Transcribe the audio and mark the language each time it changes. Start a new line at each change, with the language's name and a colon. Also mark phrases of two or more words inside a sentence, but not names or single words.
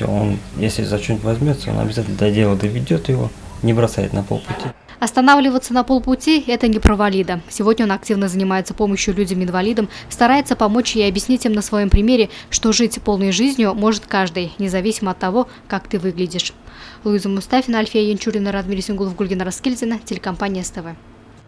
Russian: Он, если за что-нибудь возьмется, он обязательно до дела доведет его, не бросает на полпути. Останавливаться на полпути – это не про Валида. Сегодня он активно занимается помощью людям-инвалидам, старается помочь и объяснить им на своем примере, что жить полной жизнью может каждый, независимо от того, как ты выглядишь. Луиза Мустафина, Альфия Янчурина, Радмир Сингулов, Гульгина Раскильдина, телекомпания СТВ.